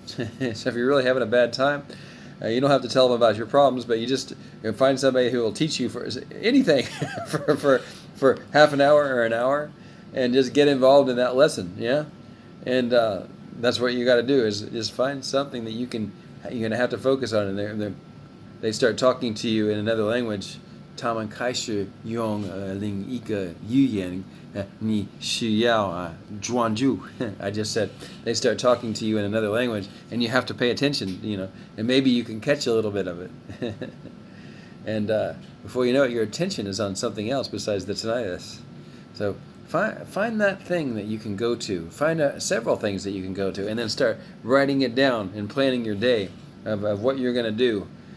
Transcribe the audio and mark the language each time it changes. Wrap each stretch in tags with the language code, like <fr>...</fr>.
<en>So if you're really having a bad time, you don't have to tell them about your problems, but you can find somebody who will teach you for anything for half an hour or an hour, and just get involved in that lesson. Yeah, and that's what you got to do, is find something that you're gonna have to focus on, and they start talking to you in another language.</en> <zh>他们开始用另一个语言，你需要专注.</zh> <en>I just said they start talking to you in another language, and you have to pay attention, and maybe you can catch a little bit of it. And before you know it, your attention is on something else besides the tinnitus. So find that thing that you can go to. Find several things that you can go to, and then start writing it down and planning your day of what you're going to do.</en>